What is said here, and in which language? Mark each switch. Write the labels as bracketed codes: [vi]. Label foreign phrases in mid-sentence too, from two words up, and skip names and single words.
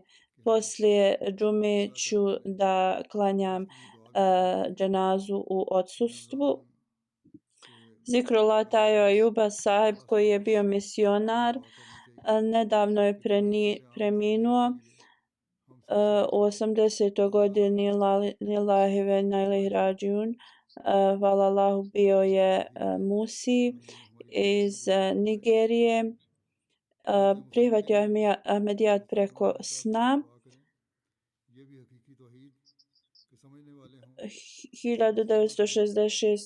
[bs] Poslije džume ću da klanjam dženazu u odsustvu. Zikrullah Tajo Ajuba sahib koji je bio misionar nedavno je preminuo u 80. [ar] godini لله وإنا إليه راجعون. [bs] Hvala Allahu, bio je Musi iz Nigerije. Prihvatio Ahmedijat preko sna. 1966.